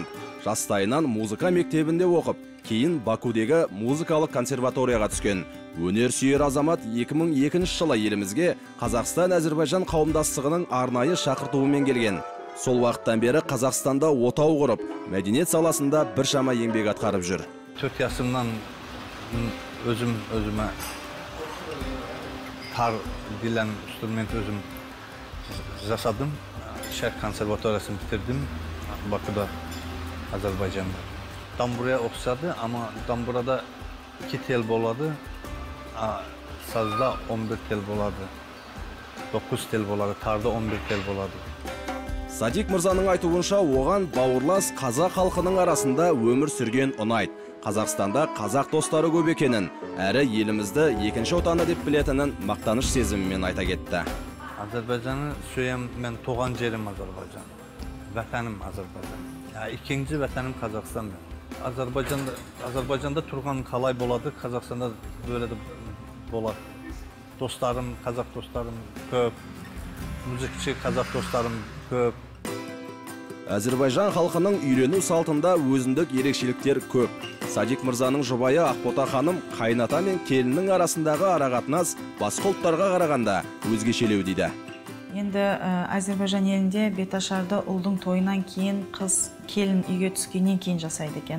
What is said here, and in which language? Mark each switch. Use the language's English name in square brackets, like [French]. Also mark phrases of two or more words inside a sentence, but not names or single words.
[Kazakh] Жастайынан музыка мектебінде оқып, кейін Бакудегі музыкалық консерваторияға түскен. Өнер сүйер азамат 2002 жылы елімізге Қазақстан-Әзербайжан қауымдастығының арнайы шақыртуымен келген. Сол уақыттан бері Қазақстанда отау құрып, мәдениет саласында біршама еңбек атқарып жүр. [Azerbaijani] 4 yaşımdan özüme tar dilen instrument özüm жасадым. Şərq konservatoriyasını bitirdim. Bakıda, Azərbaycanda. Damburaya oxşadı, amma damburada 2 tel boladı. Sazda 11 tel boladı. 9 tel boladı, tarda 11 tel boladı. [Kazakh] Садик мырзаның айтуынша, оған бауырлас қазақ халқының арасында өмір сүрген ұнайды. Қазақстанда қазақ достары көп екенін, әрі елімізді екінші отаны деп білетінін мақтаныш сезімімен айта кетті. [Azerbaijani] Azərbaycanı söyəm, mən doğan yerim Azərbaycan. Vətənim Azərbaycan. İkinci vətənim Qazaxıstan. Azərbaycanda Turğan qalay boladı, Qazaxstanda böyle de boladı. Dostlarım, Qazaq dostlarım köp, müzikçi Qazaq dostlarım köp. [Kazakh] Әзірбайжан халқының үйлену салтында өзіндік ерекшеліктер көп. Садик мырзаның жұбайы Ақбота ханым қайната мен келіннің арасындағы арақатынас басқа ұлттарға қарағанда өзгешелеу дейді. Енді Әзербайжан елінде беташарды ұлдың тойынан кейін қыз келін үйге түскеннен кейін жасайды екен.